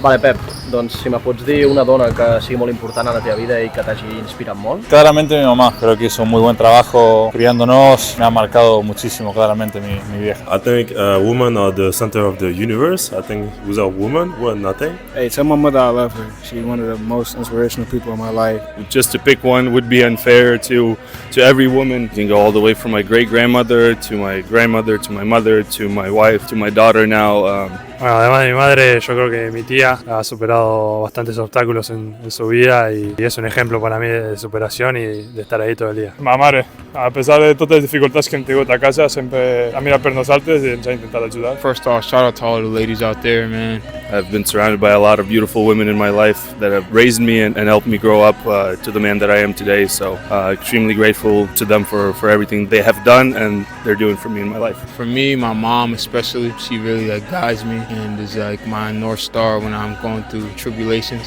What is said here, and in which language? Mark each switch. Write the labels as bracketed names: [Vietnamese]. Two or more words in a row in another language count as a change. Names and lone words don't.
[Catalan] Vale, Pep, doncs si me pots dir una dona que sigui molt important a la teva vida i que t'hagi inspirat molt. [Spanish] Claramente mi mamá, creo que hizo un muy buen trabajo criándonos, me ha marcado muchísimo claramente mi vieja. [English] I think women are the center of the universe. I think without women, we're nothing. Hey, tell my mother I love her. She's one of the most inspirational people in my life. Just to pick one would be unfair to every woman. You can go all the way from my great-grandmother to my grandmother to my mother to my wife to my daughter now. [Spanish] Bueno, además de mi madre, yo creo que mi tía ha superado bastantes obstáculos en su vida y es un ejemplo para mí de superación y de estar ahí todo el día. [Catalan] Ma mare, a pesar de totes les dificultats que hem tingut a casa, sempre ha mirat per nosaltres i ens ha intentat ajudar. [English] First off, shout out to all the ladies out there, man. I've been surrounded by a lot of beautiful women in my life that have raised me and helped me grow up to the man that I am today. So extremely grateful to them for everything they have done and they're doing for me in my life. For me, my mom especially, she really guides me and is my North Star when I'm going through tribulations.